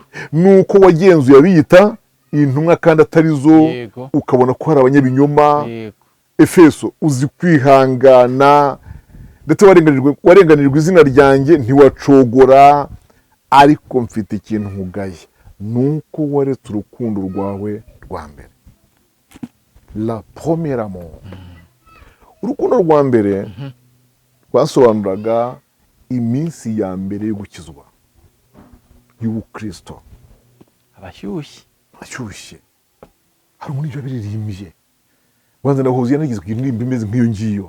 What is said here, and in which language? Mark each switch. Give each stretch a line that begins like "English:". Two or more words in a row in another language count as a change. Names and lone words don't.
Kinyarwanda: Nuko wagenzuye abiyita intumwa kandi atarizo, ukabona ko hari abanyabinyoma. Efeso, uzi kwihangana, ndetse warenganirijwe izina ryanjye ntiwacogora, ariko mfite ikintu nkugaye, nuko waretse urukundo rwawe rwa mbere.
French: La première amour.
Kinyarwanda: Urukundo rwa mbere rwasobanuraga iminsi ya mbere yo gukizwa y'ubukristo. Abashyushye hari umuntu ibyo biririmbye, wanze nahuze yanagizwe indirimbo imeze nk'iyo ngiyo.